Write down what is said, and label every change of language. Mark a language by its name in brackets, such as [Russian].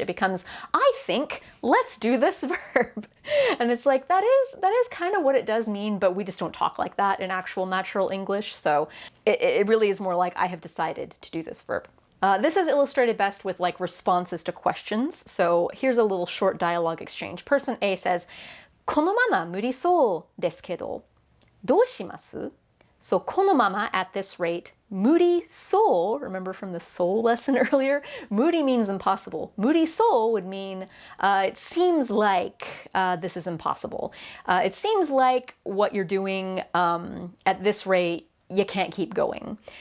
[English] It becomes, I think, let's do this verb. And it's like, that is kind of what it does mean, but we just don't talk like that in actual natural English. So it really is more like, I have decided to do this verb. This is illustrated best with like responses to questions. So here's a little short dialogue exchange. Person A says, [Japanese] このまま無理そうですけど、どうします? [English] So このまま at this rate, 無理そう, remember from the soul lesson earlier? 無理 means impossible. 無理そう would mean it seems like this is impossible. It seems like what you're doing at this rate, you can't keep going.